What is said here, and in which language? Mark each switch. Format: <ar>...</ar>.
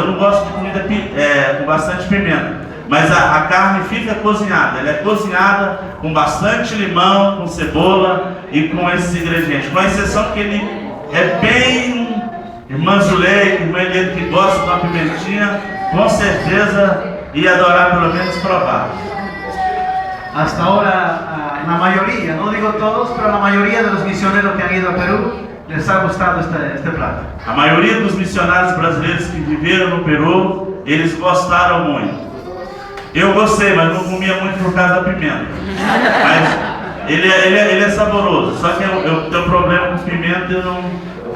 <pt>Eu não gosto de comida com bastante pimenta, mas a carne fica cozinhada. Ela é cozinhada com bastante limão, com cebola e com esses ingredientes. Com exceção que ele é bem irmã Zuleika, irmã Helena, que gosta de uma pimentinha, com certeza ia adorar pelo menos provar.</pt> <es>Hasta ahora, la mayoría, no digo todos, pero la mayoría de los misioneros que han ido a Perú les ha gustado este plato.</es> <pt>A maioria dos missionários brasileiros que viveram no Peru, eles gostaram muito. Eu gostei, mas não comia muito por causa da pimenta. Mas ele é saboroso, só que eu tenho problema com pimenta e eu não...</pt>